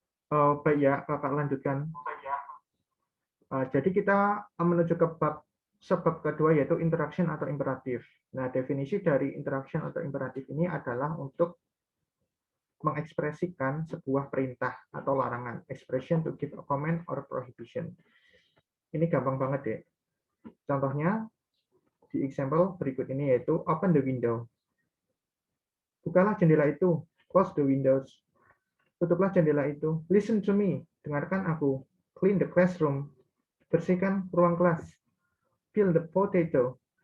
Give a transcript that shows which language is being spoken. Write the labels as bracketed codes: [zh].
[id] Baik ya, kakak lanjutkan. Jadi kita menuju ke sebab kedua yaitu interaction atau imperatif. Nah, definisi dari interaction atau imperatif ini adalah untuk mengekspresikan sebuah perintah atau larangan. [en] Expression to give a command or prohibition. [id] Ini gampang banget deh. Contohnya di example berikut ini yaitu [en] open the window. [id] Bukalah jendela itu. [en] Close the windows. [id] Tutuplah jendela itu. [en] Listen to me. [id] Dengarkan aku. [en] Clean the classroom. [id] Bersihkan ruang kelas. [en] Peel the potato.